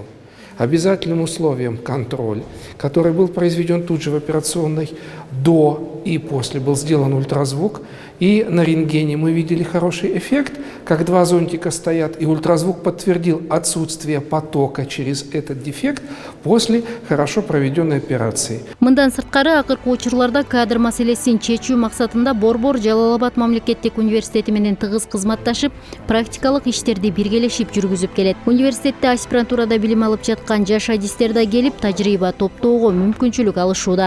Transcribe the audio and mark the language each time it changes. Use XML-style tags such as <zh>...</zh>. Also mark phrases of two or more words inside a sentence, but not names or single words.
<ru>Обязательным условием контроль, который был произведен тут же в операционной, до и после был сделан ультразвук, и на рентгене мы видели хороший эффект, как два зонтика стоят, и ультразвук подтвердил отсутствие потока через этот дефект после хорошо проведенной операции.</ru> <ky>Мындан сырткары акыркы учурларда кадр маселесин чечүү максатында борбор Жалал Абад мамлекеттик университети менен тыгыз кызматташып, практикалык иштерди биргелешип жүргүзүп келет. Университетте аспирантурада билим алып жаткан жаш адистер да келип, тажрыйба топтоого мүмкүнчүлүк алышууда.</ky>